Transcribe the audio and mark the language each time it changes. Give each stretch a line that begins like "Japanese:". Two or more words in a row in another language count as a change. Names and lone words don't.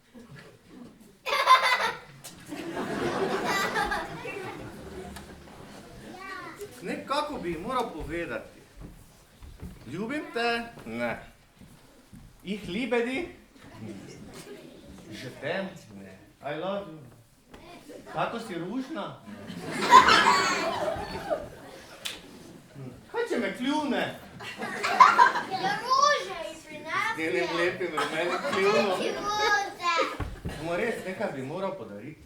Slovenian: Nekako bi ji moral povedati. Ljubim te? Ne.
German: Ich liebe dich?
French: Je t'aime? Ne.
English: I love you?
Slovenian: Kako si ružna? Kaj če me kljune?
Croatian: Ruže izprinasi.
Slovenian: Z njenim lepim rumenim kljunom.
Croatian: Ruže.
Slovenian: Samo res, nekaj bi moral podariti.